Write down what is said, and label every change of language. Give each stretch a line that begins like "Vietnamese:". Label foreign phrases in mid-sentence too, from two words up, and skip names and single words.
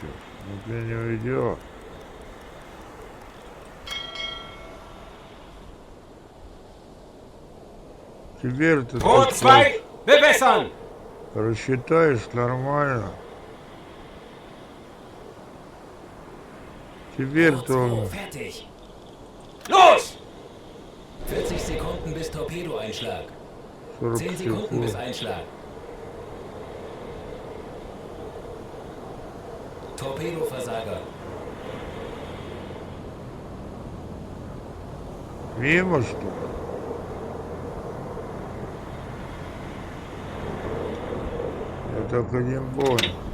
Russian: Он меня не уйдет. Теперь ты
German: Rohr 2, bewässern!
Russian: рассчитаешь нормально. Теперь-то
German: Rohr
Russian: он
German: 2 fertig. Los! 40 Sekunden bis Torpedoeinschlag.
Russian: 40
German: 10 Sekunden bis
Russian: секунд.
German: Einschlag. Torpedoversager.
Russian: Мимо что ли? Я так и не понял.